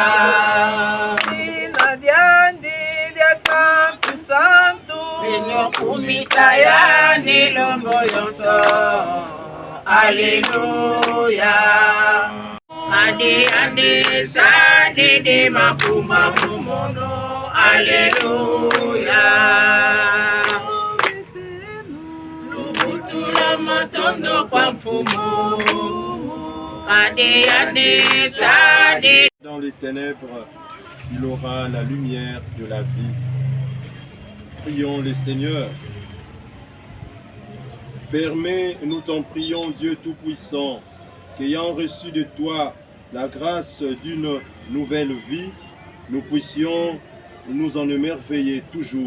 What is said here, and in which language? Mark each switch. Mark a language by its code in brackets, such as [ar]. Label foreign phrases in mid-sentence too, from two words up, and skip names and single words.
[kg] Dina diandi dia santo santo, Vino kumi sayani lumbo yonso, Alleluia. Adi andi sadi di makuma mumono, Alleluia. Matondo kwa mfumo, [fr] dans les ténèbres, il aura la lumière de la vie. Prions le Seigneur. Permets, nous t'en prions, Dieu Tout-Puissant, qu'ayant reçu de toi la grâce d'une nouvelle vie, nous puissions nous en émerveiller toujours.